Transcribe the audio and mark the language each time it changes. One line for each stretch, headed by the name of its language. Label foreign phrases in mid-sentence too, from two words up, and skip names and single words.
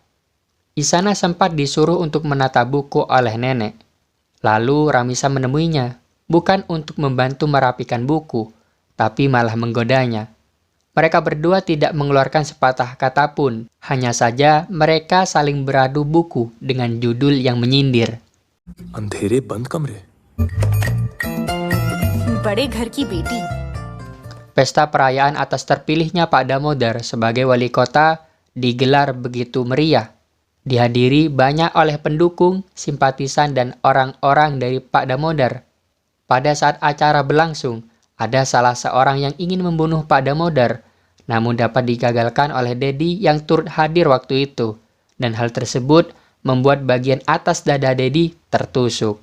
Indonesian: Isana sempat disuruh untuk menata buku oleh nenek. Lalu Ramisa menemuinya, bukan untuk membantu merapikan buku, tapi malah menggodanya. Mereka berdua tidak mengeluarkan sepatah kata pun, hanya saja mereka saling beradu buku dengan judul yang menyindir.
Hindi: अंधेरे बंद कमरे बड़े घर की बेटी।
Indonesian: Pesta perayaan atas terpilihnya Pak Damodar sebagai wali kota digelar begitu meriah. Dihadiri banyak oleh pendukung, simpatisan, dan orang-orang dari Pak Damodar. Pada saat acara berlangsung, ada salah seorang yang ingin membunuh Pak Damodar, namun dapat digagalkan oleh Dedi yang turut hadir waktu itu, dan hal tersebut membuat bagian atas dada Dedi tertusuk.